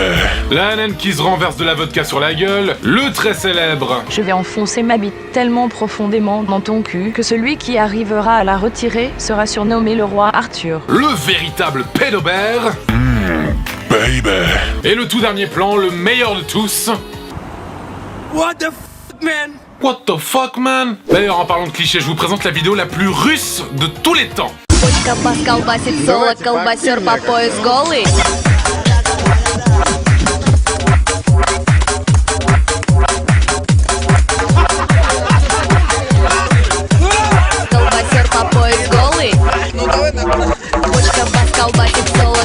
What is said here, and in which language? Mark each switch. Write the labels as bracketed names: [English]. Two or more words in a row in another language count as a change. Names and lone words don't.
[French] La naine qui se renverse de la vodka sur la gueule. Le très célèbre. Je vais enfoncer ma bite tellement profondément dans ton cul que celui qui arrivera à la retirer sera surnommé le roi Arthur. Le véritable pédobère. Baby. Et le tout dernier plan, le meilleur de tous. [English] What the fuck, man? What the fuck, man? [French] D'ailleurs, en parlant de clichés, je vous présente la vidéo la plus russe de tous les temps. [Russian] Почка бас колбасит соло, колбасер по пояс голый. Колбасер по пояс голый. Почка бас колбасит соло.